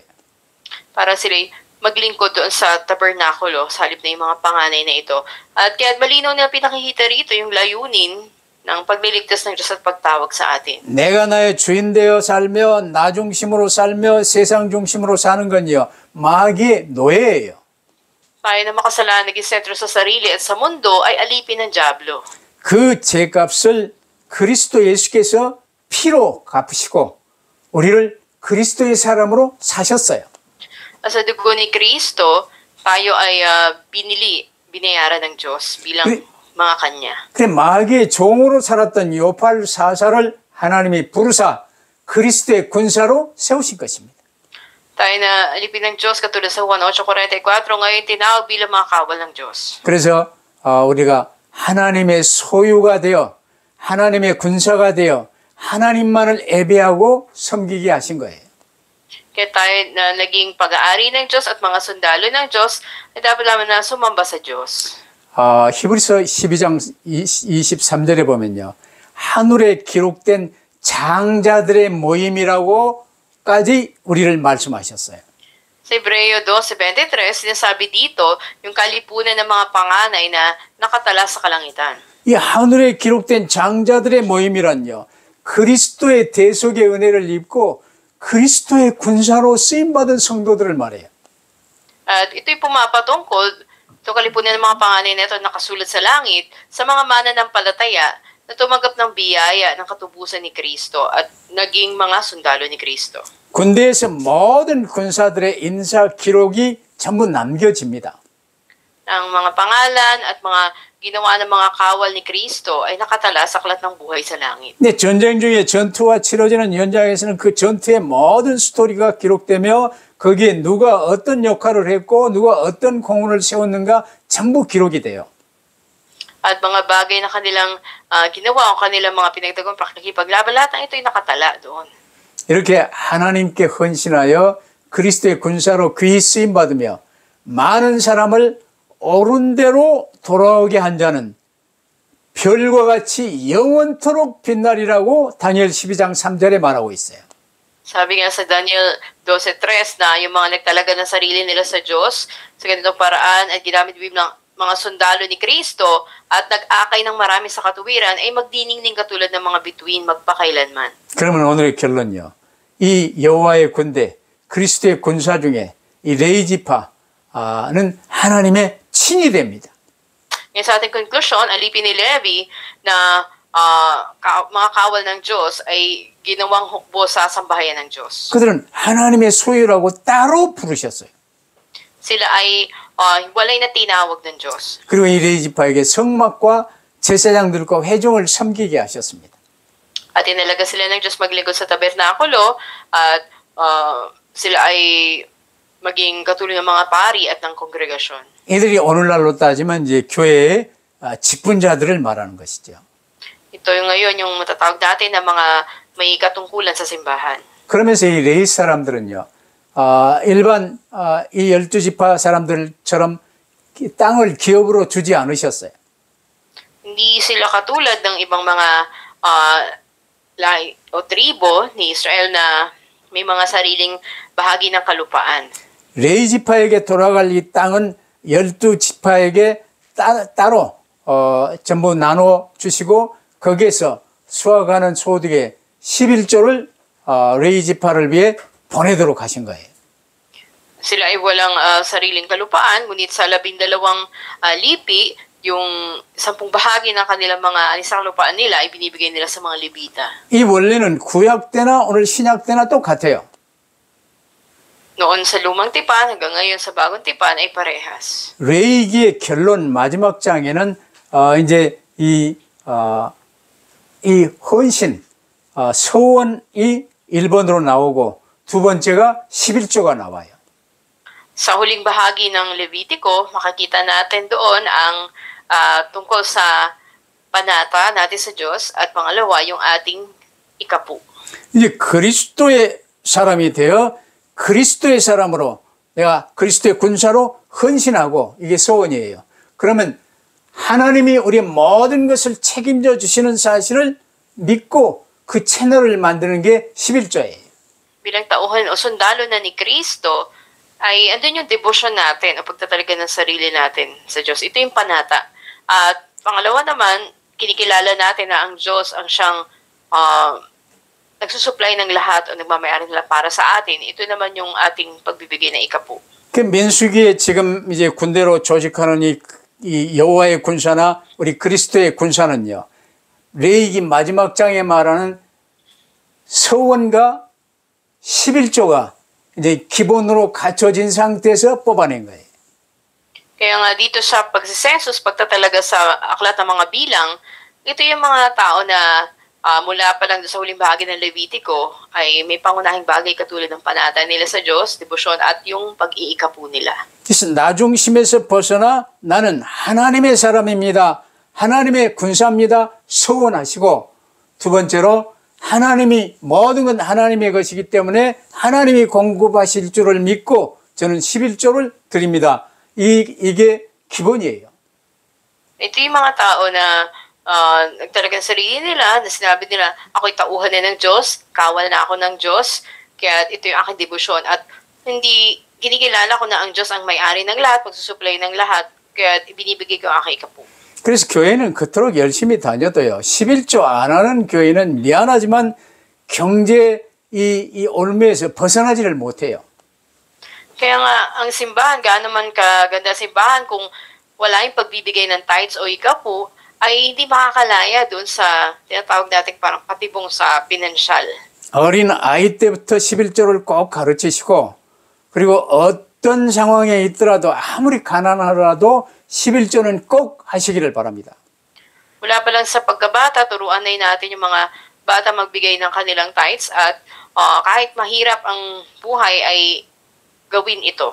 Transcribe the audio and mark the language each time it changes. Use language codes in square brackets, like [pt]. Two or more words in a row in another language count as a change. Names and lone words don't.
[tl] Para sila'y maglingkod doon sa tabernakulo, sa halip na yung mga panganay na ito. At kaya malinaw na pinakikita rito yung layunin ng pagliligtas ng Diyos at pagtawag sa atin. [ko] 내가 나의 주인 되어 살며 나 중심으로 살며 세상 중심으로 사는 건요, 마귀의 노예예요. [tl] Tayo na makasalanan naging sentro sa sarili at sa mundo ay alipin ng dyablo. [ko] 그 죄값을 그리스도 예수께서 피로 갚으시고 우리를 그리스도의 사람으로 사셨어요. [tl] Sa dugo ni Kristo, tayo ay binayaran ng Diyos bilang mga Kanya. [ko] 그래 마귀의 종으로 살았던 요팔 사사를 하나님이 부르사 그리스도의 군사로 세우신 것입니다. [tl] Tayo na alipin ng Diyos katulad sa Juan 8:44, ngayon tinawag bilang mga kawal ng Diyos. [ko] 그래서 우리가 하나님의 소유가 되어 하나님의 군사가 되어 하나님만을 예배하고 섬기게 하신 거예요. [tl] Kaya tayo na naging pag-aari ng Diyos at mga sundalo ng Diyos, ay dapat naman na sumamba sa Diyos. [ko] 히브리서 12장 23절에 보면요. 하늘에 기록된 장자들의 모임이라고까지 우리를 말씀하셨어요. [tl] Sa Hebreo 12:23, sinasabi dito yung kalipunan ng mga panganay na nakatala sa kalangitan. [ko] 이 하늘에 기록된 장자들의 모임이란요. 그리스도의 대속의 은혜를 입고 그리스도의 군사로 쓰임받은 성도들을 말해요. [tl] At ito'y pumapatungkol, ito kalipunan ng mga panganay na ito nakasulat sa langit, sa mga mananampalataya na tumanggap ng biyaya ng katubusan ni Kristo at naging mga sundalo ni Kristo. [ko] 군대에서 모든 군사들의 인사 기록이 전부 남겨집니다. [tl] Ang mga pangalan at mga ginawa ng mga kawal ni Kristo ay nakatala sa aklat ng buhay sa langit. [ko] 근데 전쟁 중에 전투가 치러지는 현장에서는 그 전투의 모든 스토리가 기록되며 거기에 누가 어떤 역할을 했고 누가 어떤 공헌을 세웠는가 전부 기록이 돼요. [tl] At mga bagay na kanilang ginawa o kanilang mga pinagtagong pakikipaglaban, lahat ng ito ay nakatala doon. [ko] 이렇게 하나님께 헌신하여 그리스도의 군사로 귀히 쓰임받으며 많은 사람을 옳은 대로 돌아오게 한 자는 별과 같이 영원토록 빛나리라고 다니엘 12장 3절에 말하고 있어요. [tl] Sabi nga sa Daniel 12:3 na yung mga nagtalaga ng sarili nila sa Diyos sa ganitong paraan at ginamit bilang mga sundalo ni Kristo at nag-akay ng marami sa katuwiran ay magdiningning katulad ng mga bituin magpakailanman. [ko] 그러면 오늘의 결론요. 이 여호와의 군대, 그리스도의 군사 중에 이 레위지파는 하나님의 친이 됩니다. [tl] Ngayon sa ating conclusion, alipin ni Levi na mga kawal ng Diyos ay ginawang hukbo sa sambahayan ng Diyos. [ko] 그들은 하나님의 소유라고 따로 부르셨어요. [tl] Sila ay walay na tinawag ng Diyos. [ko] 그리고 이 레이지파에게 성막과 제사장들과 회중을 섬기게 하셨습니다. [tl] At inalaga sila ng Diyos maglingkod sa tabernakulo at sila ay maging katulad ng mga pari at ng kongregasyon. [ko] 이들이 오늘날로 따지면 이제 교회의 직분자들을 말하는 것이죠. [tl] Ito yung ngayon yung matatawag natin na mga may katungkulan sa simbahan. [ko] 그러면서 이 레위 사람들은요, 일반 이 12지파 사람들처럼 땅을 기업으로 주지 않으셨어요. [tl] Hindi sila katulad ng ibang mga lahi o tribo ni Israel na may mga sariling bahagi ng kalupaan. [ko] 레위지파에게 돌아갈 이 땅은 12지파에게 따로 전부 나눠 주시고 거기에서 수확하는 소득의 11조를 레위지파를 위해 보내도록 하신 거예요. [tl] Sila ay walang sariling kalupaan, ngunit sa 12 lipi, yung 10 bahagi ng kanilang mga anisang lupaan nila ay binibigay nila sa mga Levita. [ko] 이 원리는 구약 때나 오늘 신약 때나 똑같아요. [tl] Noon sa lumang tipan hanggang ngayon sa bagong tipan ay parehas. [ko] 레위기의 결론 마지막 장에는 이제 이 헌신 서원이 1번으로 나오고 두 번째가 11조가 나와요. [tl] Sa huling bahagi ng Levitico, makikita natin doon ang tungkol sa panata natin sa Diyos at pangalawa yung ating ikapu. [ko] 이제 그리스도의 사람이 되어 그리스도의 사람으로 내가 그리스도의 군사로 헌신하고 이게 소원이에요. 그러면 하나님이 우리의 모든 것을 책임져 주시는 사실을 믿고 그 채널을 만드는 게 11조예요. [tl] Bilang tauhan o sundalo na ni Kristo, ay andun yung devotion natin o pagtatalaga ng sarili natin sa Diyos. Ito yung panata. At pangalawa naman, kinikilala natin na ang Diyos ang siyang nagsusupply ng lahat o nagmamayari nila para sa atin. Ito naman yung ating pagbibigay na ikapu. [ko] 그 민수기에 지금 이제 군대로 조직하는 이 여호와의 군사나 우리 그리스도의 군사는요. 레위기 마지막 장에 말하는 서원과 11조가 이제 기본으로 갖춰진 상태에서 뽑아낸 거예요. [tl] Kaya nga dito sa pagsisensus, pagtatalaga sa aklat ng mga bilang, ito yung mga tao na mula pa lang sa huling bahagi ng Levitico ay may pangunahing bagay katulad ng panata nila sa Diyos, debosyon at yung pag-iikapu nila. [ko] 그래서 나 중심에서 벗어나 나는 하나님의 사람입니다. 하나님의 군사입니다. 서원하시고 두 번째로 하나님이 모든 건 하나님의 것이기 때문에 하나님이 공급하실 줄을 믿고 저는 11조를 드립니다. 이게 기본이에요. [tl] Ito yung mga tao na nagtalagang sarili nila, na sinabi nila, ako'y tauhan na ng Diyos, kawal na ako ng Diyos, kaya ito yung aking debosyon. At hindi kinikilala ko na ang Diyos ang may-ari ng lahat, magsusupply ng lahat, kaya binibigay ko ang aking ikapu. [ko] 그래서 교회는 그토록 열심히 다녀도요. 11조 안 하는 교회는 미안하지만 경제 이 올무에서 벗어나지를 못해요. [tl] Kaya nga, ang simbahan, gaano man kaganda simbahan, kung wala yung pagbibigay ng tithes o ikapu, ay hindi makakalaya doon sa tinatawag natin parang patibong sa pinansyal. [ko] 어린 아이 때부터 11조를 꼭 가르치시고 그리고 어떤 상황에 있더라도 아무리 가난하더라도 11조는 꼭 하시기를 바랍니다. [tl] Mula pa lang sa pagkabata, turuan na natin yung mga bata magbigay ng kanilang tithes at kahit mahirap ang buhay ay gawin ito.